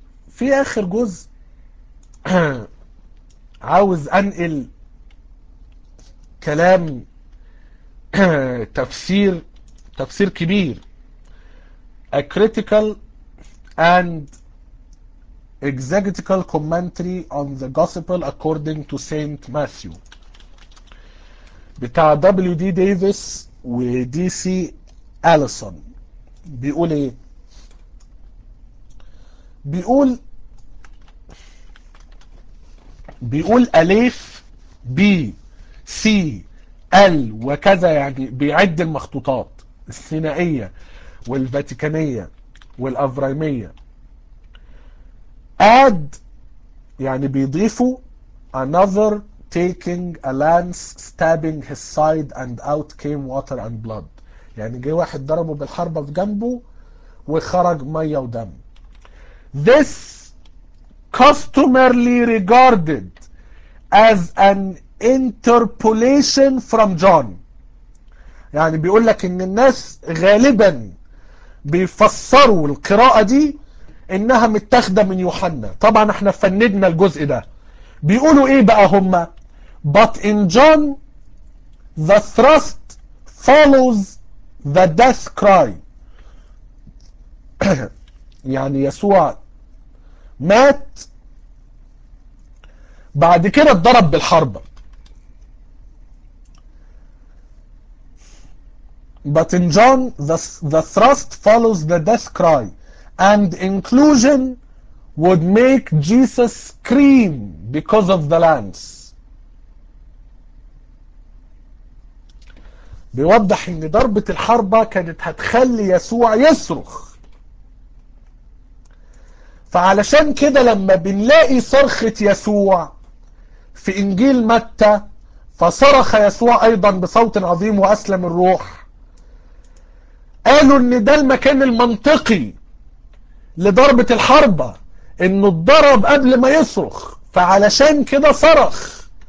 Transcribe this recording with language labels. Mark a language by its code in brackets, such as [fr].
[ar] في اخر جزء عاوز انقل كلام تفسير كبير، [en] A critical and exegetical commentary on the gospel according to Saint Matthew [ar] بتاع [en] W.D. Davis و D.C. Allison. [ar] بيقول ايه؟ بيقول أليف بي سي ال وكذا، يعني بيعد المخطوطات السينائية والفاتيكانية والأفرايمية. [en] add [ar] يعني بيضيفوا [en] another taking a lance stabbing his side and out came water and blood. [ar] يعني جه واحد ضربه بالحربة في جنبه وخرج مية ودم. [en] this customarily regarded as an interpolation from John. [ar] يعني بيقول لك ان الناس غالبا بيفسروا القراءة دي انها متاخدة من يوحنا. طبعا احنا فندنا الجزء ده. بيقولوا ايه بقى هما؟ [en] But in John the thrust follows the death cry. [ar] يعني يسوع مات بعد كده اتضرب بالحربة. [en] But in John the thrust follows the death cry and inclusion would make Jesus scream because of the lance. [ar] بيوضح ان ضربة الحربة كانت هتخلي يسوع يصرخ. فعلشان كده لما بنلاقي صرخة يسوع في انجيل متى، فصرخ يسوع ايضا بصوت عظيم واسلم الروح، قالوا ان ده المكان المنطقي لضربة الحربة، انه اتضرب قبل ما يصرخ فعلشان كده صرخ.